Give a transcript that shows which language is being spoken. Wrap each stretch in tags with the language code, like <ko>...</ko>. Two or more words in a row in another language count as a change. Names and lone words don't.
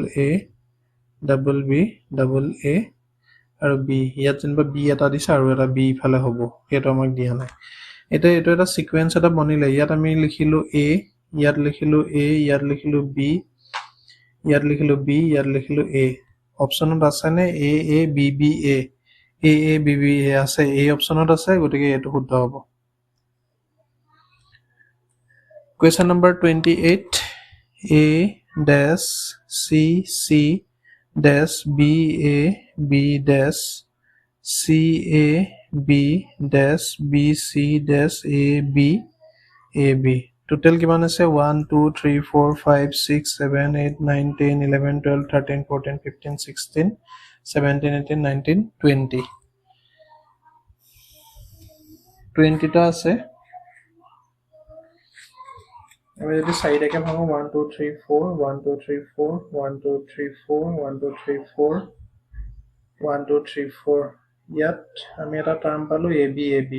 <en>A double B double A</en> <as>আৰু বি ইয়াত যেনিবা বি এটা দিছে আৰু এটা বি ইফালে হ'ব সেইটো আমাক দিয়া নাই এতিয়া এইটো এটা সিকুৱেন্স এটা বনিলে ইয়াত আমি লিখিলো এ ইয়াত লিখিলো এ ইয়াত লিখিলো বি ইয়াত লিখিলো বি ইয়াত লিখিলো এ অপচনত আছে নে</as> <en>A A B B A A B B A</en> <as>আছে এই অপচনত আছে গতিকে এইটো শুদ্ধ হ'ব</as> <en>Question number 28 A dash C C dash B A B dash C A B dash B C dash A B A B total</en> <as>কিমান আছে</as> <en>1 2 3 4 5 6 7 8 9 10 11 12 13 14 15 16 17 18 19 20</en> <as>20 টা আছে আমি যদি 4 টাকে ভাঙো 1 2 3 4 1 2 3 4 1 2 3 4 1 2 3 4 1 2 3 4 ইয়াত আমি এটা টার্ম পালো</as> <en>A B</en>